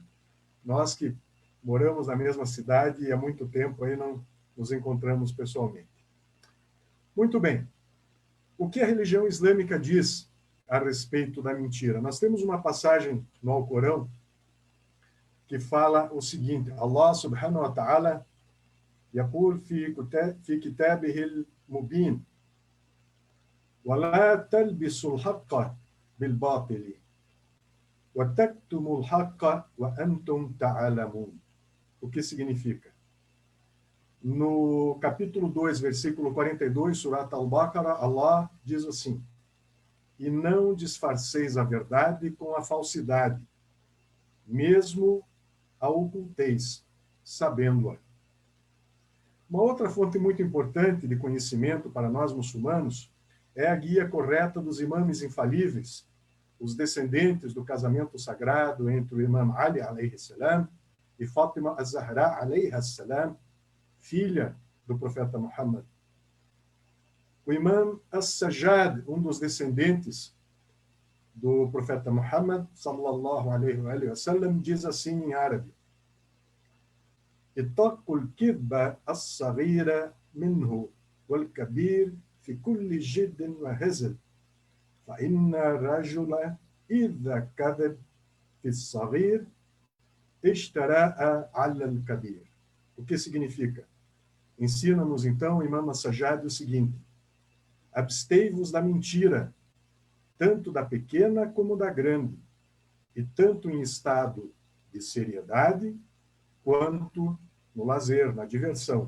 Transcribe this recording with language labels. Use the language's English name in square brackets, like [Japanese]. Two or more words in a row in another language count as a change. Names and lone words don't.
[Portuguese] Nós que moramos na mesma cidade e há muito tempo aí não nos encontramos pessoalmente. Muito bem. O que a religião islâmica diz a respeito da mentira? Nós temos uma passagem no Alcorão que fala o seguinte: [Arabic] الله سبحانه وتعالى يقول في كتابه المبين ولا تلبسوا الحق بالباطل وتكتموا الحق وأنتم تعلمون. [Portuguese] O que significa? No capítulo 2, versículo 42, Surat Al-Baqarah, Allah diz assim: e não disfarceis a verdade com a falsidade, mesmo a oculteis, sabendo-a. Uma outra fonte muito importante de conhecimento para nós muçulmanos é a guia correta dos imames infalíveis, os descendentes do casamento sagrado entre o imam Ali, [Arabic] عليه السلام, [Portuguese] e Fátima az-Zahra, [Arabic] عليها السلام, [Portuguese] filha do profeta Muhammad. O imam as-Sajjad, um dos descendentes do profeta Muhammad, [Arabic] صلى الله عليه وسلم, [Portuguese] diz assim em árabe: [Arabic] اتقوا الكذب الصغير منه والكبير في كل جد وهزل فإن الرجل إذا كذب في الصغير اشتراء على الكبير. [Portuguese] O que significa? Ensina-nos então o imam as-Sajjad o seguinte: abstei-vos da mentira, tanto da pequena como da grande, e tanto em estado de seriedade, quanto no lazer, na diversão.